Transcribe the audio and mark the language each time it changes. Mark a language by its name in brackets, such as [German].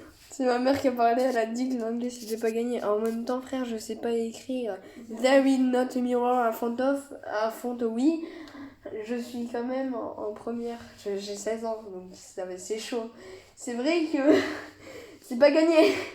[French] C'est ma mère qui a parlé, elle a dit que l'anglais c'était pas gagné. En même temps, frère, je sais pas écrire. [English] There is not a mirror in front of. [French] À fond, oui. Je suis quand même en première. J'ai 16 ans, donc c'est chaud. C'est vrai que c'est pas gagné.